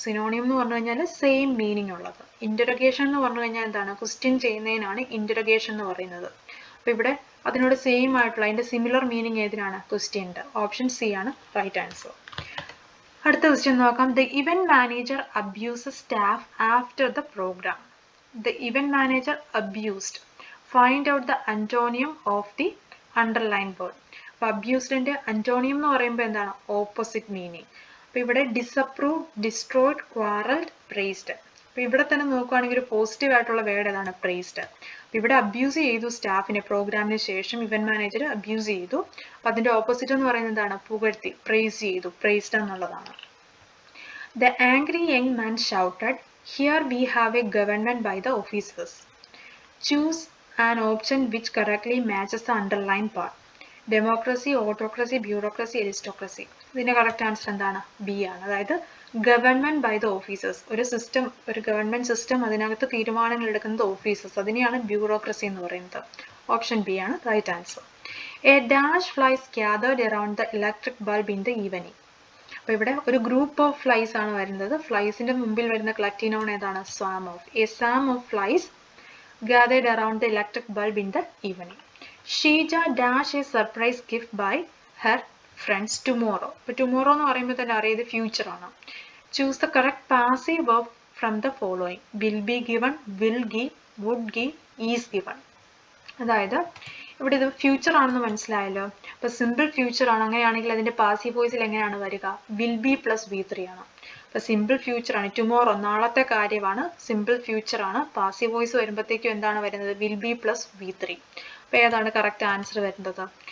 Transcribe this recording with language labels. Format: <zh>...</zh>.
<ml>സിനോണിയം എന്ന് പറഞ്ഞു കഴിഞ്ഞാൽ സെയിം മീനിങ് ഉള്ളത്. ഇന്റർഗേഷൻ എന്ന് പറഞ്ഞു കഴിഞ്ഞാൽ എന്താണ്, ക്വസ്റ്റ്യൻ ചെയ്യുന്നതിനാണ് ഇന്റർഗേഷൻ എന്ന് പറയുന്നത്. അപ്പൊ ഇവിടെ അതിനോട് സെയിം ആയിട്ടുള്ള അതിന്റെ സിമിലർ മീനിങ് ഏതിനാണ്, ക്വസ്റ്റ്യൻ്റെ. ഓപ്ഷൻ സി ആണ് റൈറ്റ് ആൻസർ. അടുത്ത ക്വസ്റ്റ്യൻ നോക്കാം.</ml> <en>The event manager abuse staff after the programme. The event manager abused. Find out the antonyms of the underlined word.</en> <ml>അപ്പോൾ അബ്യൂസ്ഡിന്റെ അന്റോണിയം എന്ന് പറയുമ്പോൾ എന്താണ്, ഓപ്പോസിറ്റ് മീനിങ്. അപ്പോൾ ഇവിടെ ഡിസപ്രൂവ്ഡ്, ഡിസ്ട്രോയ്ഡ്, ക്വാറൽഡ്, പ്രൈസ്ഡ്. അപ്പോൾ ഇവിടെ തന്നെ നോക്കുകയാണെങ്കിൽ പോസിറ്റീവ് ആയിട്ടുള്ള വേർഡ് ഏതാണ്, പ്രൈസ്ഡ്. അപ്പോൾ ഇവിടെ അബ്യൂസ് ചെയ്തു സ്റ്റാഫിനെ, പ്രോഗ്രാമിന് ശേഷം ഇവന്റ് മാനേജർ അബ്യൂസ് ചെയ്തു. അപ്പോൾ അതിന്റെ ഓപ്പോസിറ്റ് എന്ന് പറയുന്നത് എന്താണ്, പുകഴ്ത്തി, പ്രൈസ് ചെയ്തു, പ്രൈസ്ഡ് എന്നുള്ളതാണ്.</ml> <en>The angry young man shouted, "Here we have a government by the officers." Choose an option which correctly matches the underlined part. Democracy, autocracy, bureaucracy, aristocracy.</en> <ml>ഇതിന്റെ കറക്റ്റ് ആൻസർ എന്താണ്, B ആണ്. അതായത്</ml> <en>Government by the officers.</en> <ml>ഒരു system, ഒരു government system, അതിനകത്ത് തീരുമാനങ്ങൾ എടുക്കുന്നത് officers, അതിനെയാണ് ബ്യൂറോക്രസി എന്ന് പറയുന്നത്. ഓപ്ഷൻ ബി ആണ് right answer.</ml> <en>A dash flies gathered around the electric bulb in the evening.</en> <ml>അപ്പോൾ ഇവിടെ ഒരു ഗ്രൂപ്പ് ഓഫ് ഫ്ലൈസ് ആണ് വരുന്നത്. ഫ്ലൈസിന്റെ മുമ്പിൽ വരുന്ന കളക്റ്റീവ് നൗൺ ഏതാണ്, സ്വാം of.</ml> <en>A swarm of flies gathered around the electric bulb in the evening. Sheija dash a surprise gift by her friends tomorrow.</en> <ml>അപ്പോൾ tomorrow എന്ന് പറയുമ്പോൾ തന്നെ അറിയാം ഇത് ഫ്യൂച്ചർ ആണ്.</ml> <en>Choose the correct passive verb from the following. Will be given, will give, would give, is given.</en> <ml>അതായത് ഇവിടെ ഇത് ഫ്യൂച്ചർ ആണെന്ന് മനസ്സിലായല്ലോ. അപ്പോൾ സിമ്പിൾ ഫ്യൂച്ചർ ആണ്, അങ്ങനെയാണെങ്കിൽ അതിന്റെ പാസീവ് വോയിസിൽ എങ്ങനെയാണ് വരിക? Will be plus V three ആണ്. അപ്പോൾ സിമ്പിൾ ഫ്യൂച്ചർ ആണ്, ടുമോറോ നാളത്തെ കാര്യമാണ്, സിമ്പിൾ ഫ്യൂച്ചർ ആണ്. പാസീവ് വോയിസ് വരുമ്പോഴത്തേക്കും എന്താണ് വരുന്നത്? Will be plus V three. അപ്പോൾ ഏതാണ് കറക്റ്റ് ആൻസർ വരുന്നത്?</ml>